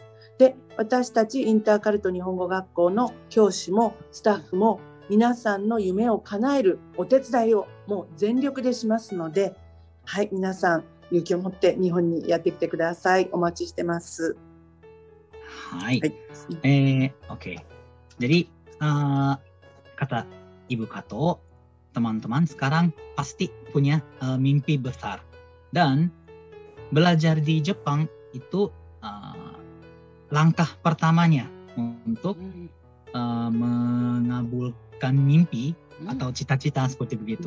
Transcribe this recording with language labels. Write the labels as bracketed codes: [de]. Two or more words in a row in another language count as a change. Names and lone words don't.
[ja] で、私たちインターカルト日本語学校の教師もスタッフも皆さんの夢を叶えるお手伝いをもう全力でしますので、はい、皆さん勇気を持って日本にやってきてください。お待ちしてます。 [id] はい。Oke. Jadi kata Ibu Kato, teman-teman sekarang pasti punya mimpi besar. Dan belajar di Jepang itu langkah pertamanya untuk mengabulkan mimpi atau cita-cita seperti begitu.